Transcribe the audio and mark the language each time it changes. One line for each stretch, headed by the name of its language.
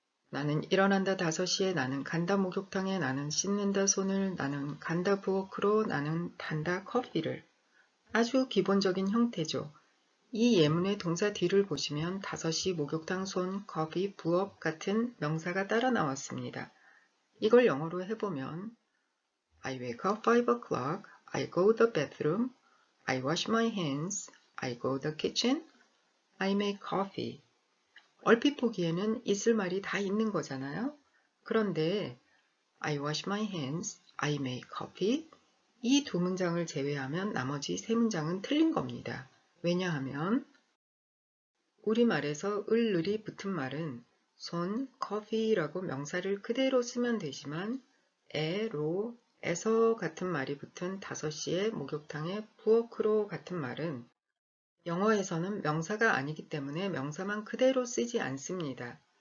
Korean: 나는 일어난다 5시에, 나는 간다 목욕탕에, 나는 씻는다 손을, 나는 간다 부엌으로, 나는 단다 커피를. 아주 기본적인 형태죠. 이 예문의 동사 뒤를 보시면 5시, 목욕탕, 손, 커피, 부엌 같은 명사가 따라 나왔습니다. 이걸 영어로 해보면
English: I wake up 5 o'clock, I go to the bathroom, I wash my hands, I go to the kitchen, I make coffee.
Korean: 얼핏 보기에는 있을 말이 다 있는 거잖아요. 그런데
English: I wash my hands, I make coffee
Korean: 이 두 문장을 제외하면 나머지 세 문장은 틀린 겁니다. 왜냐하면 우리말에서 을을이 붙은 말은 손, 커피라고 명사를 그대로 쓰면 되지만 로, 에서 같은 말이 붙은 5시에 목욕탕에 부엌으로 같은 말은 영어에서는 명사가 아니기 때문에 명사만 그대로 쓰지 않습니다.